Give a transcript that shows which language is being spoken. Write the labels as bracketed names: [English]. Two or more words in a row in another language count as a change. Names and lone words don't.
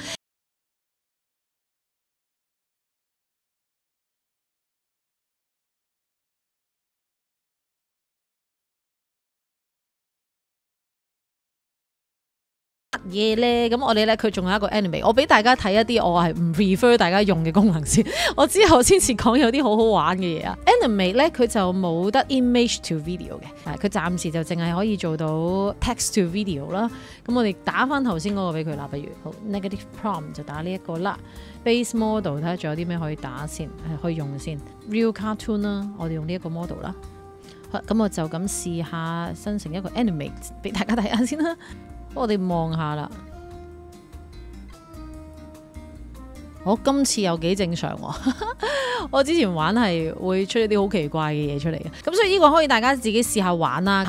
[Cantonese] 嘢咧，咁我哋咧佢仲有一個 animate， 我俾大家睇一啲我係唔 prefer 大家用嘅功能先，我之後先至講有啲好好玩嘅嘢啊。animate 咧佢就冇得 [English] image to video [Cantonese] 嘅，佢暫時就淨係可以做到 [English] text to video [Cantonese] 啦。咁我哋打翻頭先嗰個俾佢啦，不如好 [English] negative prompt [Cantonese] 就打呢一個啦。 [English] base model [Cantonese] 睇下仲有啲咩可以打先，可以用先。 [English] real cartoon [Cantonese] 啦，我哋用呢一個 model 啦。好，咁我就咁試下生成一個 animate 俾大家睇下先啦。我哋望下啦，我今次有幾正常喎。我之前玩係會出一啲好奇怪嘅嘢出嚟嘅，咁所以呢個可以大家自己試下玩啦。